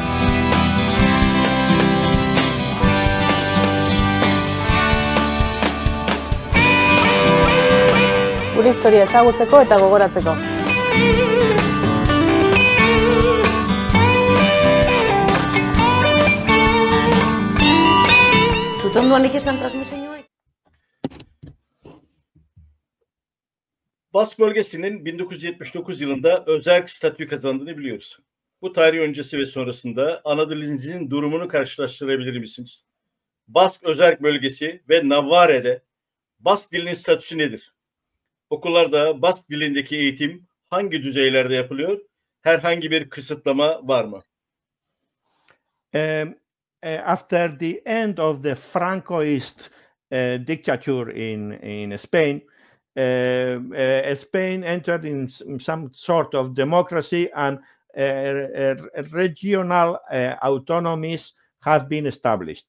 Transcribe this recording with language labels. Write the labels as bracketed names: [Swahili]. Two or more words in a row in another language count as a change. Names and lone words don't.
[Basque] Gure historia ezagutzeko eta gogoratzeko. Zutonduan ikesan transmisioa. [Turkish] Bask bölgesinin 1979 yılında Özerk statü kazandığını biliyoruz. Bu tarih öncesi ve sonrasında Anadolu'nun durumunu karşılaştırabilir misiniz? Bask Özerk bölgesi ve Navarre'de Bask dilinin statüsü nedir? Okullarda Bask dilindeki eğitim hangi düzeylerde yapılıyor? Herhangi bir kısıtlama var mı? [English] After the end of the Francoist dictature in Spain, Spain entered in some sort of democracy, and regional autonomies have been established.